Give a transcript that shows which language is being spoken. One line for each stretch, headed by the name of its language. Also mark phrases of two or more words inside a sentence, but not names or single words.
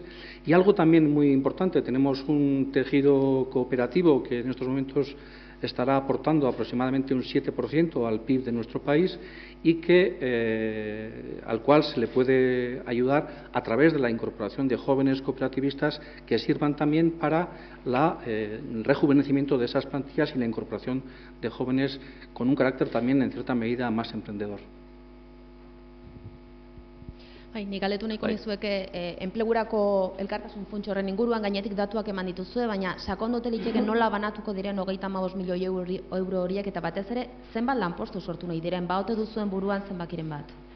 Spanish: Y algo también muy importante, tenemos un tejido cooperativo que en estos momentos estará aportando aproximadamente un 7% al PIB de nuestro país y al cual se le puede ayudar a través de la incorporación de jóvenes cooperativistas que sirvan también para el rejuvenecimiento de esas plantillas y la incorporación de jóvenes con un carácter también, en cierta medida, más emprendedor.
Basque: Nik galdetu nahiko nizueke enplegurako elkartasun funts horren inguruan gainetik datuak eman dituzue, baina sakondote litzake nola banatuko diren 35 milioi euro horiek eta batez ere zenbat lanpostu sortu nahi diren, baote duzuen buruan zenbakiren bat?